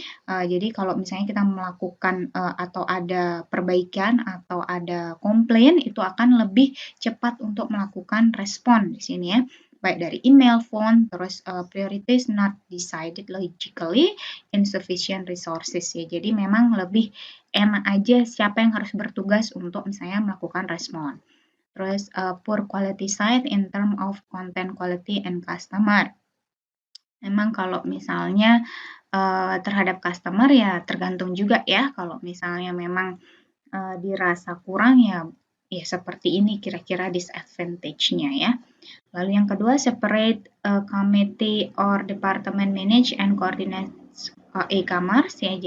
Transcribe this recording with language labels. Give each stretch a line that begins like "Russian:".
Indonesian: Jadi kalau misalnya kita melakukan atau ada perbaikan atau ada komplain itu akan lebih cepat untuk melakukan respon di sini ya. Baik dari
English: email, phone,
Indonesian: terus
English: priorities not decided logically, insufficient resources
Indonesian: ya. Jadi memang lebih enak aja siapa yang harus bertugas untuk misalnya melakukan respon. Terus
English: poor quality site in term of content quality and customer.
Indonesian: Memang kalau misalnya terhadap customer ya tergantung juga ya. Kalau misalnya memang dirasa kurang ya seperti ini kira-kira disadvantage-nya ya. Lalu yang kedua,
English: separate committee or department manage and coordinate e-commerce
Indonesian: ya.